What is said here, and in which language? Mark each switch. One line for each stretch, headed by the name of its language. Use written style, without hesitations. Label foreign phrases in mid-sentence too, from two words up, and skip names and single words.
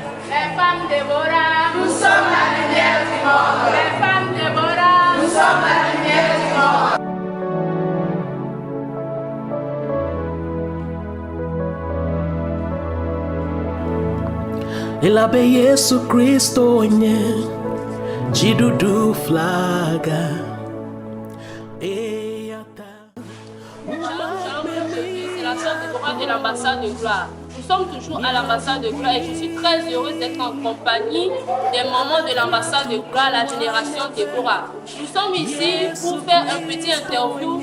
French: Les femmes Déborah, nous sommes la lumière du monde. Les femmes Déborah, nous sommes la lumière du monde.
Ewe: Elabe Yesu Kristo nye jidudu flaga.
French: C'est la sœur Déborah de l'ambassade de gloire. Nous sommes toujours à l'ambassade de gloire et je suis très heureuse d'être en compagnie des mamans de l'ambassade de gloire, la génération Déborah. Nous sommes ici pour faire un petit interview.